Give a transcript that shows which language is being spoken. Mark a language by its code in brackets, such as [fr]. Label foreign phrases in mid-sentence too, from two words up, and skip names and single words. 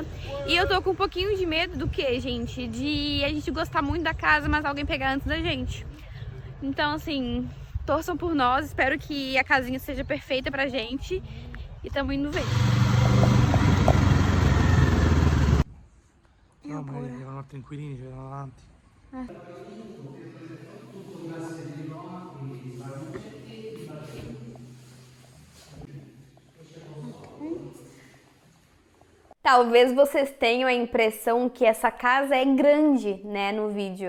[pt] E eu tô com um pouquinho de medo do que, gente? De a gente gostar muito da casa, mas alguém pegar antes da gente. Então, assim, torçam por nós, espero que a casinha seja perfeita pra gente. E tamo indo ver. [it] No, ma devono tranquillini, ci vanno avanti. [pt] Talvez vocês tenham a impressão que essa casa é grande, né, no vídeo.